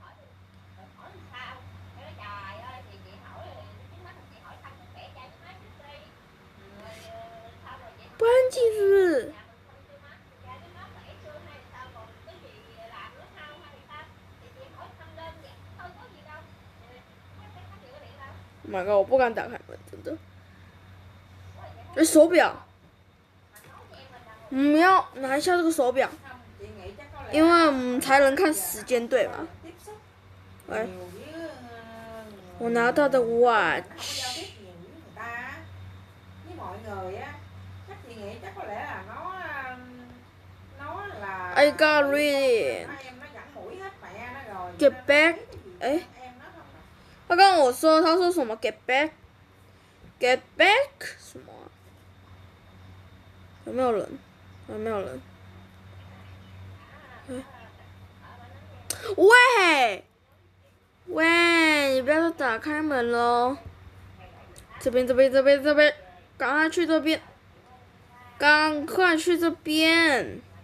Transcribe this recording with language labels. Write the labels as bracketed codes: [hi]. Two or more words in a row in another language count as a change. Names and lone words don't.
[zh] 不安静是不是？ [en] My God， [zh] 我不敢打开门，真的。手表，我们要拿一下这个手表，因为我们才能看时间，对吗？喂，我拿到的 watch。 [en] I got ready. Get back， [zh] 他刚我说，他说什么 ？ [en] Get back，get back [zh] 什么、啊？有没有人？有没有人？喂，你不要打开门喽！这边，赶快去这边，赶快去这边！